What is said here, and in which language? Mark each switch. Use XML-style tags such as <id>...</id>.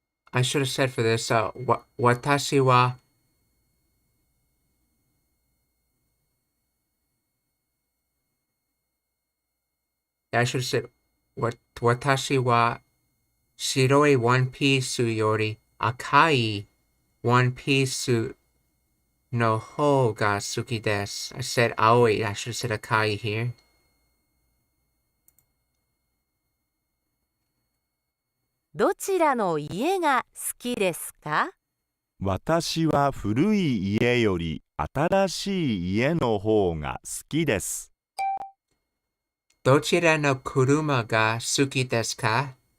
<en>I should have said for this,</en> <ja>私は</ja> <en>I should have said,</en> <ja>私は白いワンピースより赤いワンピースの方が好きです。</ja> <en>I said 青い. I should have said 赤い here.</en> <ja>どちらの家が好きですか？私は古い家より新しい家の方が好きです。どちらの車が好きですか？</ja>